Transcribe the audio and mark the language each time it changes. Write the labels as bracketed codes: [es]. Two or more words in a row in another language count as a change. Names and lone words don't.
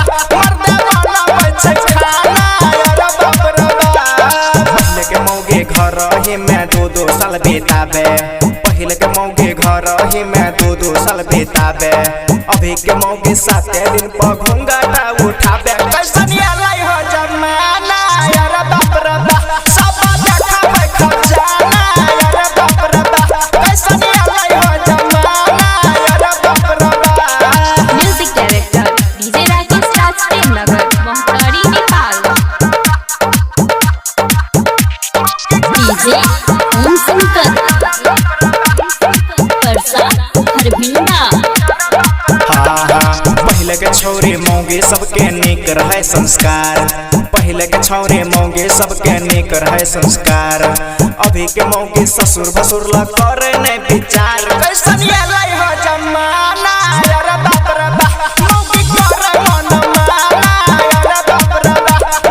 [mai] मर्द बनावे छै खाना अरे बाप रे बा पहले के मौगे घर ही में 2-2 साल बिताबे पहले के मौगे घर ही में 2-2 साल बिताबे अभी के मौगे 7 दिन पर घूंघटा उठाबे कैसा नहीं अलाई हो जमाना अरे बाप रे बा सब देखाबे खजाना अरे बाप रे बा कैसा नहीं अलाई हो जमाना अरे बाप रे बा [en] Music Director DJ Rakesh Raj, Premnagar, Mohtari, Nepal. DJ Om Shankar Parsa Harbinda. [mai] पहले के छौरे मौगे सबके नीक रहे संस्कार पहले के छौरे मौगे सबके नीक रहे संस्कार अभी के मौगे ससुर भसुर ला करे नहीं विचार कैसा नहीं अलाई हो जमाना अरे बाप रे बा मौगी करे मन माना अरे बाप रे बा